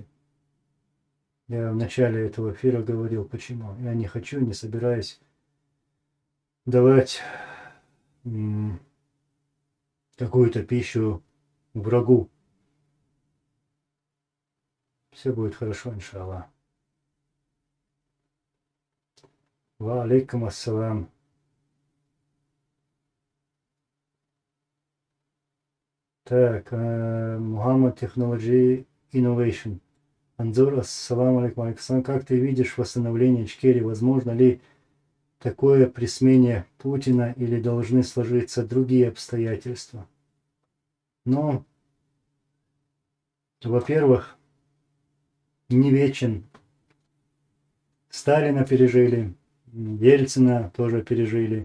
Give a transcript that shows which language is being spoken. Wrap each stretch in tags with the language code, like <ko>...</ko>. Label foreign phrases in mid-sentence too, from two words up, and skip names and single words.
<ru>Я в начале этого эфира говорил, почему. Я не хочу, не собираюсь давать какую-то пищу врагу. Все будет хорошо, иншаллах.</ru> <ar>وعليكم السلام.</ar> <ru>Так, Muhammad Technology Innovation. Анзор,</ru> <ar>السلام عليكم,</ar> <ru>алейкум. Как ты видишь восстановление Ичкерии? Возможно ли такое при смене Путина или должны сложиться другие обстоятельства? Но, во-первых, не вечен. Сталина пережили, Ельцина тоже пережили.</ru>